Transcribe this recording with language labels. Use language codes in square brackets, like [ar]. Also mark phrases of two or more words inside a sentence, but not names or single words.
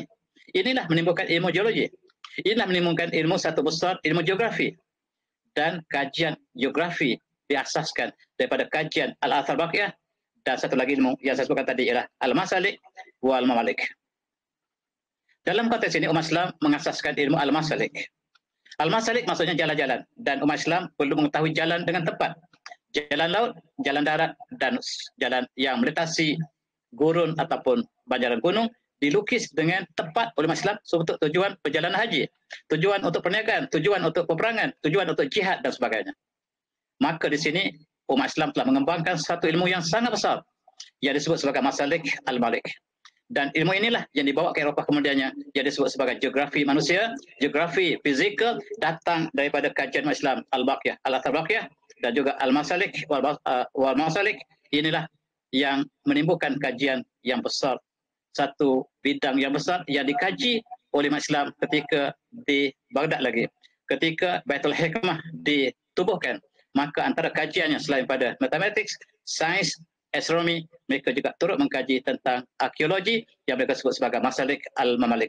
[ms] Inilah menimbulkan ilmu geologi. Inilah menimbulkan ilmu satu besar, ilmu geografi. Dan kajian geografi diasaskan daripada kajian Al-Athar Baqiyah. Dan satu lagi ilmu yang saya sebutkan tadi ialah Al-Masalik wal Mamalik. Dalam konteks ini, umat Islam mengasaskan ilmu Al-Masalik. Al-Masalik maksudnya jalan-jalan. Dan umat Islam perlu mengetahui jalan dengan tepat. Jalan laut, jalan darat, dan jalan yang melintasi gurun ataupun banjaran gunung dilukis dengan tepat oleh umat Islam untuk tujuan perjalanan haji, tujuan untuk perniagaan, tujuan untuk peperangan, tujuan untuk jihad dan sebagainya. Maka di sini umat Islam telah mengembangkan satu ilmu yang sangat besar yang disebut sebagai Masalik Al-Malik. Dan ilmu inilah yang dibawa ke Eropah kemudiannya, yang disebut sebagai geografi manusia, geografi fizikal, datang daripada kajian Islam Al-Baqiyah, Al-Athar Baqiyah, dan juga Al-Masalik wal Masalik. Inilah yang menimbulkan kajian yang besar, satu bidang yang besar yang dikaji oleh umat Islam ketika di Baghdad lagi. Ketika Baitul Hikmah ditubuhkan, maka antara kajiannya selain pada matematik, sains, astronomi, mereka juga turut mengkaji tentang arkeologi yang mereka sebut sebagai Masalik Al-Mamalik.